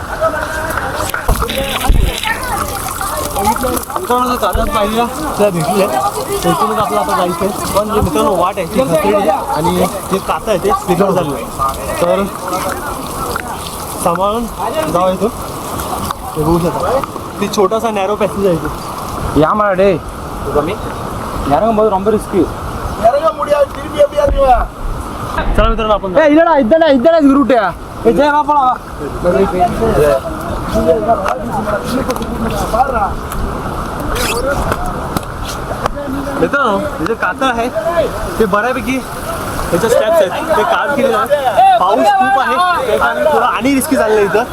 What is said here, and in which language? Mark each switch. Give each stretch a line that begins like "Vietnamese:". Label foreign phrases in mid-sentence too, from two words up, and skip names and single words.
Marathi: मित्रांनो, कातात पायऱ्या त्या भेटल्या तिथूनच आपलं आता जायचं आहे. पण जे मित्रांनो वाट आहे ती खचलेली आहे आणि जे कातं आहे ते स्लिपर झालेलं आहे. तर सांभाळून जाऊ इथून. ते बघू शकता ती छोटासा नॅरो पॅसेज आहे इथे. या माडे कमी
Tamil: यारंग ரொம்ப ரிஸ்க் இறங்க முடியாது திருப்பி எப்படி இறங்குவா.
Marathi: चला मित्रांनो, आपण
Tamil: இல்லடா இதடா ரூட்யா ஜெய மாப்பளா
Marathi: मित्रांनो, हे जे कातळ आहे ते बऱ्यापैकी त्याच्या स्टेप्स आहेत ते काम केलेलं आहे. पाऊस खूप आहे त्याच्यामुळे थोडं आणि रिस्की झालेलं आहे इथं.